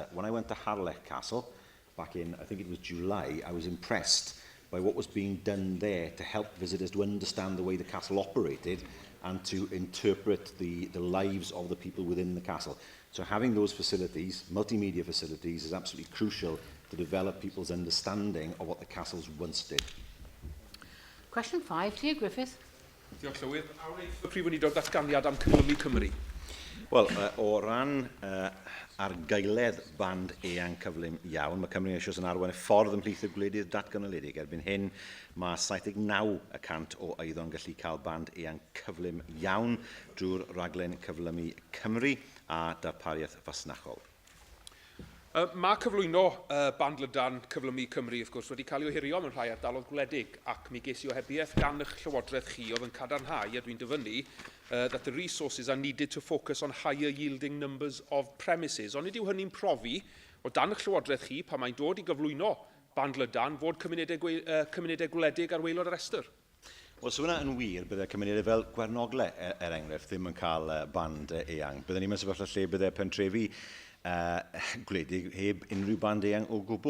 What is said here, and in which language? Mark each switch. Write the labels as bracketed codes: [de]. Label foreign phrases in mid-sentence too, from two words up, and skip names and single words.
[en] When I went to Harlech Castle, back in, I think it was July, I was impressed by what was being done there to help visitors to understand the way the castle operated and to interpret the lives of the people within the castle. So having those facilities, multimedia facilities, is absolutely crucial to develop people's understanding of what the castles once did. Question 5, Tia Griffith. [cy] Diolch, Llywydd. Awn ni y Prif Weinidog Datganiad am Cyflymu Cymru. Wel, o ran argaeledd band eang cyflym iawn, mae Cymru eisiau yn arwain y ffordd ymhlith y gwledydd datganoledig. Erbyn hyn, mae 79% o eiddo'n gallu cael band eang cyflym iawn drwy'r raglen cyflymu Cymru a darpariaeth fasnachol. Mae cyflwyno bandlydan cyflymu Cymru, wrth gwrs, wedi cael ei ohirio mewn rhai ardaloedd gwledig, ac mi ges i ohebiaeth gan eich llywodraeth chi oedd yn cadarnhau, a dwi'n dyfynnu, [en] that the resources are needed to focus on higher yielding numbers of premises. [cy] Ond ydyw hynny'n profi o dan eich llywodraeth chi pan mae'n dod i gyflwyno bandlydan fod cymunedau gwledig ar waelod yr restr? Wel, so hwnna yn wir, bydde cymunedau fel Gwernogle, enghraifft, ddim yn cael band eang. Byddwn ni'n mynd sefyllfa lle bydde pentrefi gwledig heb unrhyw band eang o gwbl.